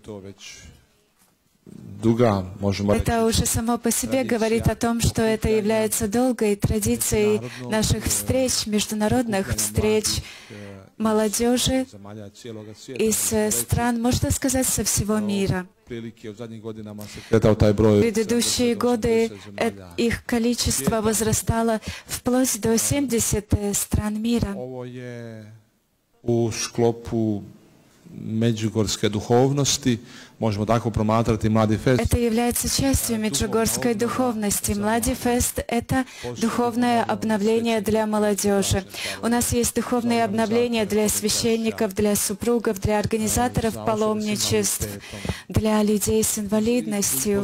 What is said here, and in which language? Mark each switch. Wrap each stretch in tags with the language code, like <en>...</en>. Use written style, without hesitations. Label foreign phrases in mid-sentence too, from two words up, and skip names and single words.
<ru>Это уже само по себе говорит о том, что это является долгой традицией наших встреч, международных встреч молодежи из стран, можно сказать, со всего мира. В предыдущие годы их количество возрастало вплоть до 70 стран мира.</ru> <hr>U sklopu međugorske duhovnosti</hr> <ru>Это является частью меджугорской духовности. Младифест — это духовное обновление для молодежи. У нас есть духовные обновления для священников, для супругов, для организаторов паломничеств, для людей с инвалидностью.</ru>